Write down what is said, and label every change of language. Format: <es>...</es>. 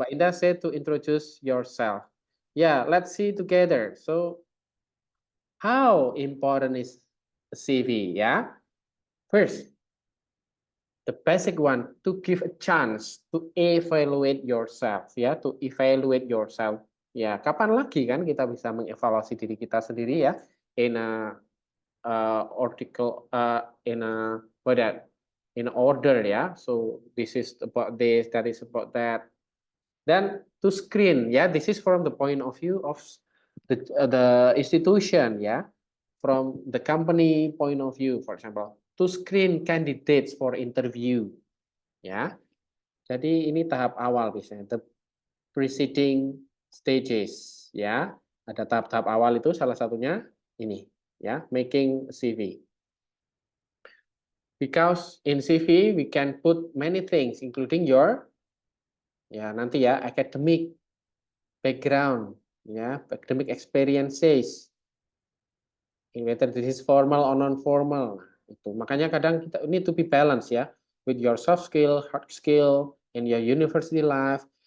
<en>Mbak Indah said to introduce yourself. Yeah, let's see together. So, how important is CV? Yeah, first, the basic one to give a chance to evaluate yourself. Ya, to evaluate yourself.</en> <id>Ya, kapan lagi kan kita bisa mengevaluasi diri kita sendiri ya?</id> <en>In a article, in a what that? In order ya. So this is about this, that is about that. Then to screen, yeah, this is from the point of view of the institution, yeah, from the company point of view, for example, to screen candidates for interview, ya.</en> <id>Jadi ini tahap awal biasanya,</id> <en>the preceding stages,</en> <id>ya. Ada tahap-tahap awal itu salah satunya ini, ya,</id> <en>making CV. Because in CV we can put many things, including your,</en> <id>ya nanti ya,</id> <en>academic background, ya, academic experiences, whether this is formal or non-formal.</en> <id>Itu makanya kadang kita</id> <en>need to be balanced ya, with your soft skill, hard skill, in your university life.</en>